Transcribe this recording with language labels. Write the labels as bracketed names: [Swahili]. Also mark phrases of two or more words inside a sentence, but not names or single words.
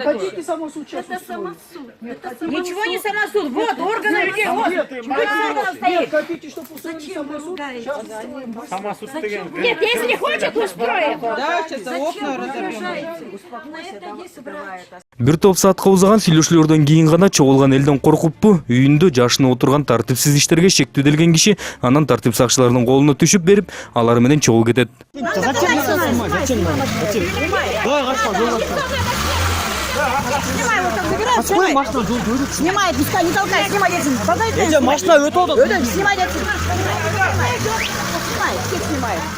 [Russian] Хотите самосуд сейчас Это устроить? самосуд. Ничего не самосуд. Вот, органы людей. Вот. Нет, хотите, чтобы устроили Зачем вы самосуд? ругаетесь? Сейчас устроим. [Kyrgyz] Самосуд деген. [Russian] Нет, если хочет, устроит. Зачем вы угрожаете? На это есть брать. [Kyrgyz] Бир топ саатка узаган сүйлөшүүлөрдөн кийин гана чогулган элден коркуппу, үйүндө жашыны отурган тартипсиз иштерге шектүүделген киши анан тартип сакчыларынын колуна түшүп берип, алар менен чогуу кетет. [Russian] Снимай, пускай не толкай, снимай детей. Машина өтіп, снимай детей. Снимай, всех снимай.